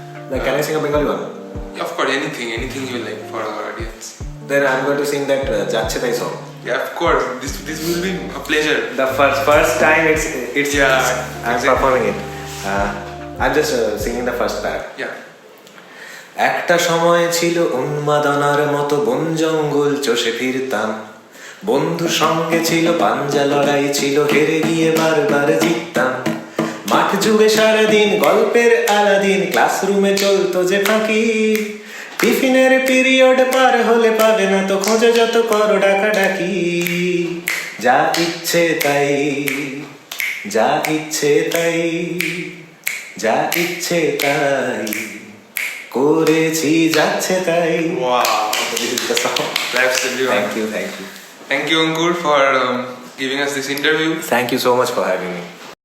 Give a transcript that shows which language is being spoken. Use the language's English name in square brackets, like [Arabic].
[English] Can I sing a Bengali one? Of course, anything you like for our audience. Then I'm going to sing that Jacche Tai song. Yeah, of course. This will be a pleasure. The first time it's I'm exactly. performing it. I'm just singing the first part. Yeah. [Bangla] একটা সময় ছিল উন্মাদনার মতো বন জঙ্গল চষে ফিরতাম বন্ধুর সঙ্গে ছিল পাঞ্জা লড়াই ছিল হেরে গিয়ে বারবার জিততাম মাঠ জুড়ে সারাদিন গল্পের আলাদিন ক্লাসরুমে চলতো যে ফাঁকি টিফিনের পিরিয়ড পার হলে পাবে না তো খোঁজে যত করো ডাকাডাকি যা ইচ্ছে তাই যা ইচ্ছে তাই যা ইচ্ছে তাই করেছি যাচ্ছে তাই [English] Wow. This is the song. Absolutely. Thank you. Thank you, Ankur, for giving us this interview. Thank you so much for having me.